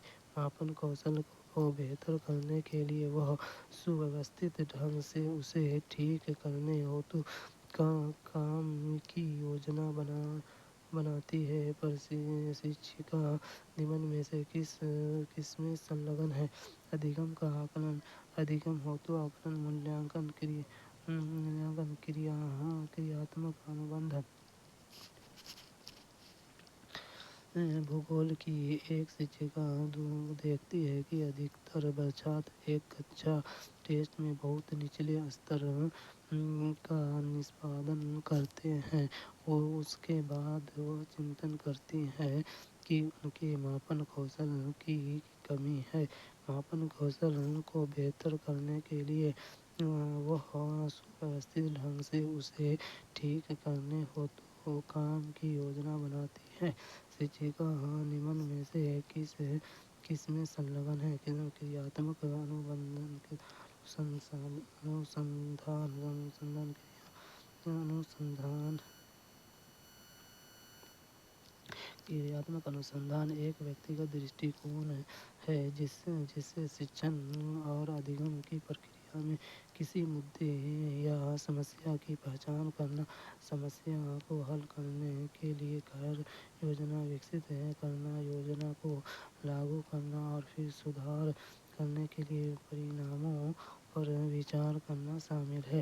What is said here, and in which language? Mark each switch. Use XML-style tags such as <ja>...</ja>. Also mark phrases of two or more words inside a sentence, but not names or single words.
<hi>मापन कौशल को बेहतर करने के लिए वह सुव्यवस्थित ढंग से उसे ठीक करने हेतु काम की योजना बनाती है. प्रशिक्षिका निम्न में से किस में संलग्न है? अधिगम का आकलन, अधिगम हेतु आकलन, मूल्यांकन, क्रियात्मक अनुबंध. भूगोल की एक शिक्षिका देखती है कि अधिकतर छात्र एक कच्चा टेस्ट में बहुत निचले स्तर का निष्पादन करते हैं और उस के बाद वह चिंतन करती है कि उन के मापन कौशल की कमी है. मापन कौशल को बेहतर करने के लिए वह सुव्यवस्थित ढंग से उसे ठीक करने हेतु काम की योजना बनाती है. शिक्षिका निम्न में से किस में संलग्न है? क्रियात्मक अनुबंध, अनुसंधान. क्रियात्मक अनुसंधान एक व्यक्तिगत दृष्टिकोण है जिस से शिक्षण और अधिगम की प्रक्रिया में किसी मुद्दे या समस्या की पहचान करना, समस्या को हल करने के लिए कार्य योजना विकसित करना, योजना को लागू करना और फिर सुधार करने के लिए परिणामों पर विचार करना शामिल है.</hi>